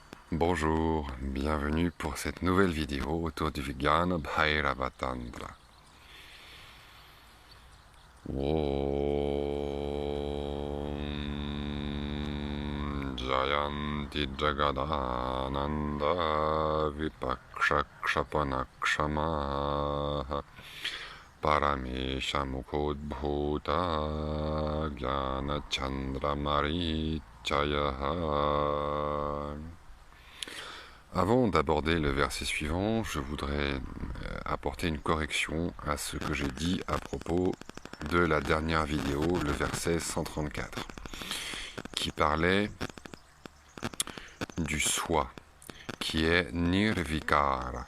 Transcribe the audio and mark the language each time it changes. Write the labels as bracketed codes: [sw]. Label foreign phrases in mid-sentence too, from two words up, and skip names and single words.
[fr] Bonjour, bienvenue pour cette nouvelle vidéo autour du Vijnana Bhairava Tantra. [sa] ॐ जयन्ति जगदानन्द विपक्षक्षपणक्षमाः परमेश मुखोद्भूत ज्ञान चन्द्र मरीचयः. [fr] Avant d'aborder le verset suivant, je voudrais apporter une correction à ce que j'ai dit à propos de la dernière vidéo, le verset 134, qui parlait du soi, qui est nirvikara.